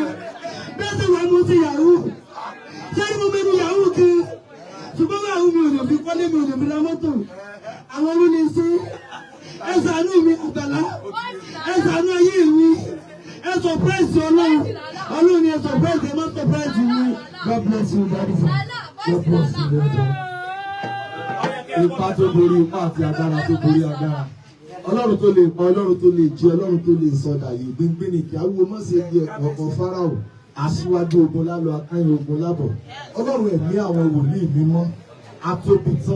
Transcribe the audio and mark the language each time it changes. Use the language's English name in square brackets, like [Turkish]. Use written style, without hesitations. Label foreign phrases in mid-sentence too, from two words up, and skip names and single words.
[Yoruba] Bẹ́ẹ̀ sì wà mo ti yahoo. Ṣé mo mẹ́nu yahoo kí? Ṣùgbọ́n yahoo mi ò lè fi kọ́lé mi ò lè fi ra mọ́tò. Àwọn ló ní sí. Ẹ ṣàánú mi Àgbàlá. Ẹ ṣàánú ayé mi. Ẹ surprise Ọlọ́run. Ọlọ́run ni ẹ surprise ẹ má surprise mi. [English] God bless you, Daddy. God bless you, Daddy. [Yoruba] Ipa tó borí ipá àti agbára tó borí agbára. Ọlọ́run tó lè pa, Ọlọ́run tó lè jí, Ọlọ́run tó lè sọdà yìí gbíngbín ní kí awo má ṣe di ẹ̀kọ́ ọkọ̀ Fáráò. Aṣíwájú ogun lálọ́ akáyìn ogun lábọ̀. Ọlọ́run ẹ̀mí àwọn wòlíì mímọ́ atóbi tán.